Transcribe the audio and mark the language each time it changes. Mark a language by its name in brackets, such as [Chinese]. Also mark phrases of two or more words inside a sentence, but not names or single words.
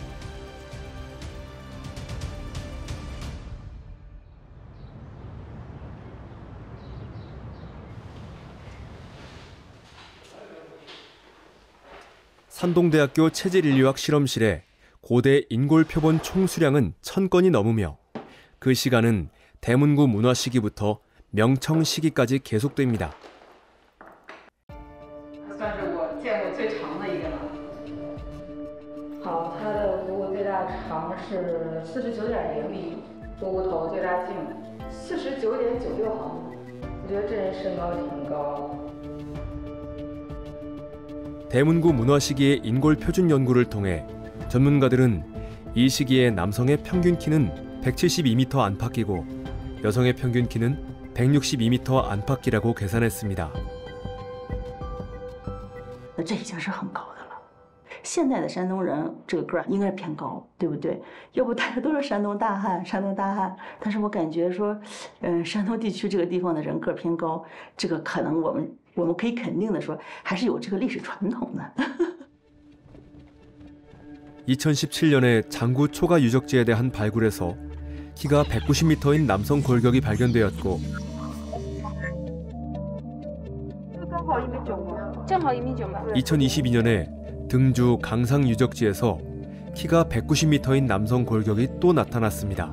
[Korean] 산동대학교 체질인류학 실험실에 고대 인골 표본 총 수량은 1000건이 넘으며 그 시간은 대문구 문화 시기부터 명청 시기까지 계속됩니다. [Chinese] 算是我见过最长的一个了。好，它的颅骨最大长是49.0米，颅骨头最大径49.96毫米。我觉得这人身高挺高。 [Korean] 대문구 문화 시기의 인골 표준 연구를 통해 전문가들은 이 시기에 남성의 평균 키는 172m 안팎이고 여성의 평균 키는 162m 안팎이라고 계산했습니다. [Chinese] 这已经是很高的了。现在的山东人这个个儿应该是偏高，对不对？要不大家都是山东大汉，山东大汉。但是我感觉说，山东地区这个地方的人个儿偏高，这个可能我们可以肯定的说，还是有这个历史传统的。 [Korean] 2017년에 장구 초가 유적지에 대한 발굴에서 키가 190m인 남성 골격이 발견되었고 2022년에 등주 강상 유적지에서 키가 190m인 남성 골격이 또 나타났습니다.